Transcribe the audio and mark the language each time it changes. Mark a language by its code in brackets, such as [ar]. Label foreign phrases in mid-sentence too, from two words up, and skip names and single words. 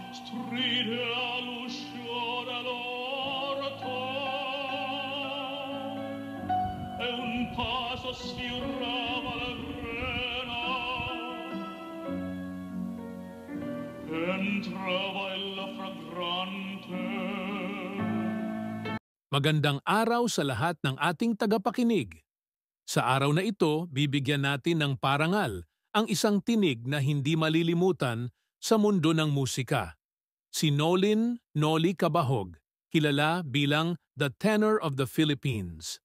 [it] stride all'uscio dell'orto e un passo sfiorava la rena. Entrava ella fragrante. [tl] Magandang araw sa lahat ng ating tagapakinig. Sa araw na ito, bibigyan natin ng parangal ang isang tinig na hindi malilimutan sa mundo ng musika. Si Noli Cabahog, kilala bilang [en] The Tenor of the Philippines.